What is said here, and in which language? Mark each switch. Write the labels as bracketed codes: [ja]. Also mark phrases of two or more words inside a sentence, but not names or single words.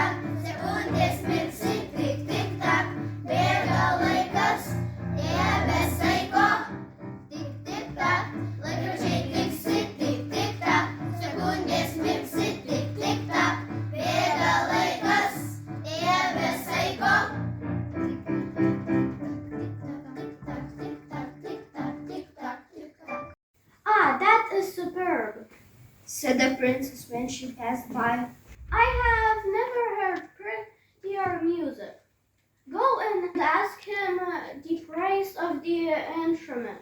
[lt] Sekundės mirksi, tik, tik, ta. Bėga laikas, be saiko. Tik, tik, ta, laikrodžiai tiksi, tik, tik, ta. Sekundės mirksi, tik, tik, ta. Bėga laikas, be saiko. [en] Ah, that is superb. Said the princess when she passed by. I have never heard prettier music. Go and ask him the price of the instrument,